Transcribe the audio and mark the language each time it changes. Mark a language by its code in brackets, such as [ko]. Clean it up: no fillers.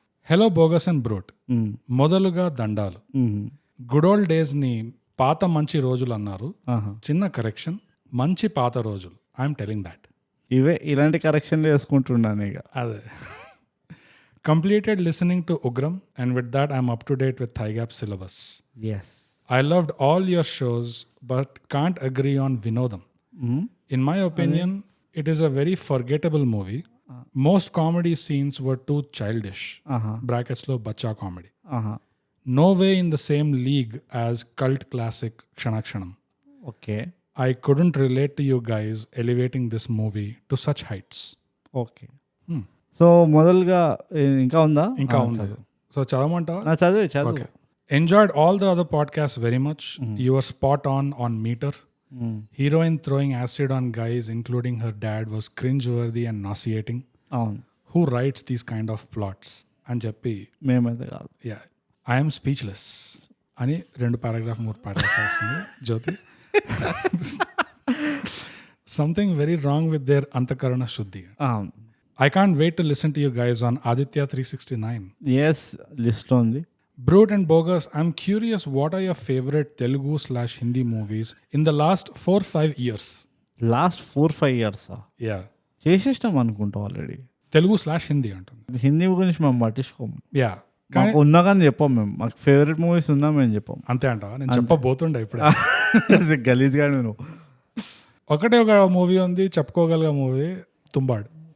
[te] Hello bogus and brute, మొదలుగా దండాలు. Good old days ని పాత మంచి రోజులు అన్నారు. చిన్న కరెక్షన్, మంచి పాత రోజులు. [en] I'm telling that. [te] ఇలాంటి కరెక్షన్లు వేసుకుంటున్నాను ఇక. అదే. [en] Completed listening to Ugram and with that I'm up to date with థైగ్యాప్ syllabus. I loved all your shows but can't agree on Vinodam. In my opinion, it is a very forgettable movie. Most comedy scenes were too childish. Brackets [te] lo bacha [en] comedy. No way in the same league as cult classic Kshanam. Okay. I couldn't relate to you guys elevating this movie to such heights. Okay. [te] So మొదలుగా ఇంకా ఉందా? ఇంకా ఉంది. So చదవమంటావా? చదువు. [en] Okay. Enjoyed all the other podcasts very much. You were spot on Meter. Heroine throwing acid on guys, including her dad, was cringe-worthy and nauseating. Who writes these kind of plots? [te] అని చెప్పి మేమైతే కాదు. [en] Yeah, I am speechless [te] అని 2 paragraph 3 paragraph వస్తుంది జ్యోతి. [en] Something very wrong with their [te] అంతఃకరణ శుద్ధి. [en] I can't wait to listen to you guys on Aditya 369. [te] Yes, list ఉంది. [en] Brute and Bogus, I'm curious, what are your favorite Telugu/Hindi movies in the last 4-5 years? Last 4-5 years? Yeah. [te] చేసేసినాం అనుకుంటాం already. Telugu/Hindi అంటుంది. హిందీ గురించి మేము పట్టించుకోము. Yeah, మాకు ఉన్నా కానీ చెప్పాం మేము. మాకు ఫేవరెట్ మూవీస్ ఉన్నా మేము చెప్పాం. అంతే అంటావా? నేను చెప్పబోతుండే ఇప్పుడు. గలీజ్గా నేను ఒకటే ఒక మూవీ ఉంది చెప్పుకోగలిగే మూవీ, తుంబాడ్.